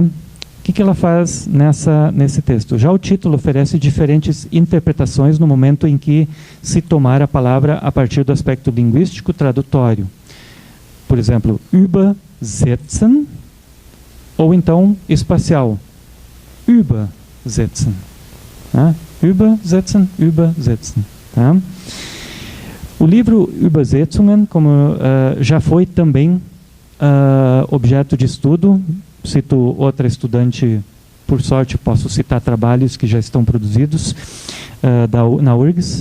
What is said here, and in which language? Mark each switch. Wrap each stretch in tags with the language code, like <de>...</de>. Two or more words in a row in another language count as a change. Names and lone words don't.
<pt>O que ela faz nesse texto? Já o título oferece diferentes interpretações no momento em que se tomar a palavra a partir do aspecto linguístico tradutório. Por exemplo, übersetzen, ou então espacial, übersetzen. Tá?</pt> <de>Übersetzen, übersetzen.</de> <pt>Tá? O livro Übersetzungen, como já foi também objeto de estudo, cito outra estudante, por sorte posso citar trabalhos que já estão produzidos na URGS.</pt>